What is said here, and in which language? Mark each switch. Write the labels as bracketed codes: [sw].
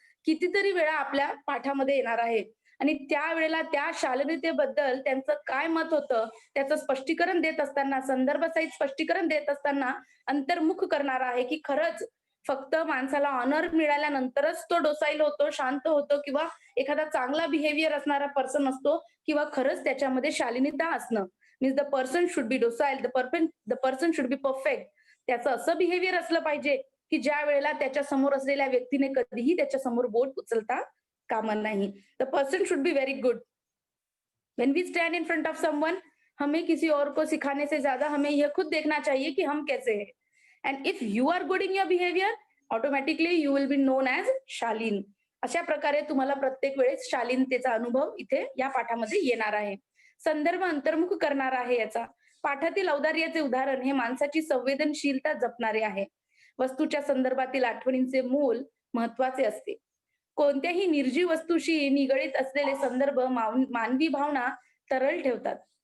[mr] कितीतरी वेळा आपल्या पाठामध्ये येणार आहे आणि त्यावेळेला त्या शालीनतेबद्दल त्यांचं काय मत होतं त्याचं स्पष्टीकरण देत असताना संदर्भसहित स्पष्टीकरण देत असताना अंतर्मुख करणारा आहे की खरंच फक्त माणसाला ऑनर मिळाल्यानंतरच तो डोसाईल होतो, शांत होतो किंवा एखादा चांगला बिहेवियर असणारा पर्सन असतो किंवा खरंच त्याच्यामध्ये शालीनता असणं [en] Means the person should be docile, the person should be perfect. [mr] त्याचं असं बिहेवियर असलं पाहिजे की ज्या वेळेला त्याच्या समोर असलेल्या व्यक्तीने कधीही त्याच्या समोर बोट उचलता कामा नाही. [en] The person should be very good. When we stand in front of someone, [hi] हमें किसी और को सिखाने से ज्यादा हमें यह खुद देखना चाहिए कि हम कैसे हैं. [en] And if you are good in your behaviour automatically you will be known as शालीन. [mr] अशा प्रकारे तुम्हाला प्रत्येक वेळेस शालीनतेचा अनुभव इथे या पाठामध्ये येणार आहे. संदर्भ अंतर्मुख करणार आहे. याचा पाठातील औदार्याचे उदाहरण हे माणसाची संवेदनशीलता जपणारे आहे. वस्तूच्या संदर्भातील आठवणींचे मूल महत्वाचे असते. कोणत्याही निर्जीव वस्तूशी निगडीत असलेले संदर्भ मानवी भावना तरळ ठेवतात.